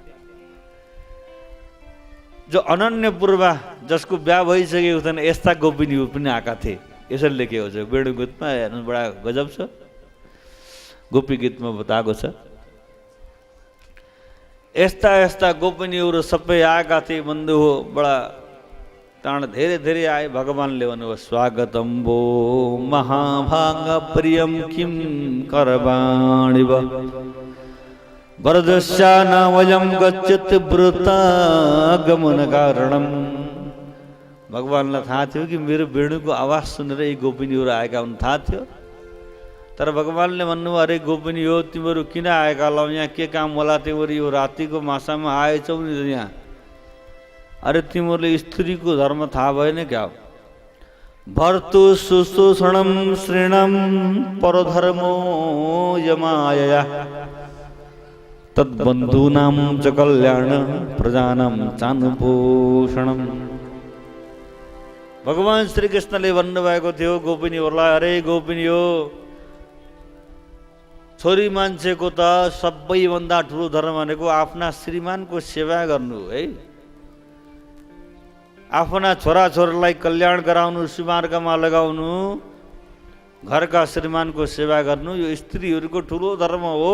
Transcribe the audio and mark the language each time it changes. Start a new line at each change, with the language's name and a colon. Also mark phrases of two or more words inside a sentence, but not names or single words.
Nepali: जो अनन्य पूर्व जसको बिहा भइसकेको थिएन यस्ता गोपिनीहरू पनि आएका थिए। यसरी लेखेको छ वेणु गीतमा। हेर्नु बडा गजब छ, गोपी गीतमा बताएको छ। यस्ता यस्ता गोपिनीहरू सबै आएका थिए बन्धु हो। बडा ताण धेरै धेरै आए। भगवानले भन्नुभयो
Sanskrit: स्वागतम भो महाभाग प्रियम किम करवाणि वा वरदस्यानावयं गच्छत व्रतागमन कारणम।
Nepali: भगवानलाई थाहा थियो कि मेरो वेणुको आवाज सुनेर यी गोपिनीहरू आएका हुन्, थाहा थियो। तर भगवानले भन्नुभयो अरे गोपिनी हो तिमीहरू किन आएका ल, यहाँ के काम होला, तिमीहरू यो रातिको मासामा आएछौ नि यहाँ। अरे तिमीहरूले स्त्रीको धर्म थाहा भएन क्या?
Sanskrit: भर्तु शुश्रूषणम श्रीणम परधर्मो यमायया तद्बन्धूनां च कल्याण प्रजानां चानुपोषणम।
Nepali: भगवान श्री कृष्णले भन्नुभएको थियो गोपिनीहरूलाई, अरे गोपिनी हो छोरी मान्छेको त सबैभन्दा ठुलो धर्म भनेको आफ्ना श्रीमानको सेवा गर्नु है। आफ्ना छोराछोरीलाई कल्याण गराउनु, सुमार्गमा लगाउनु, घरका श्रीमानको सेवा गर्नु यो स्त्रीहरूको ठुलो धर्म हो।